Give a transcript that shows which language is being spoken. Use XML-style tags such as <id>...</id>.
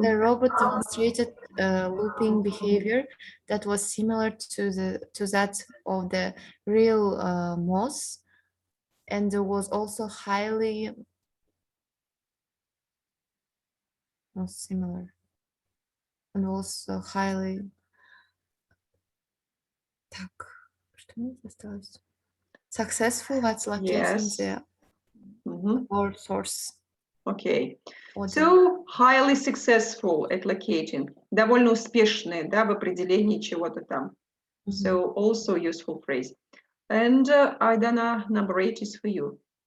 <en>The robot demonstrated looping behavior that was similar to that of the real mouse, and was also highly similar, and also highly.</en> <ru>Так, что мне осталось?</ru> <en>Successful at locating the word source. Okay. So, highly successful at locating.</en> <ru>Довольно успешные, да, в определении чего-то там.</ru> <en>So, also useful phrase. And Aidana, number 8 is for you.</en>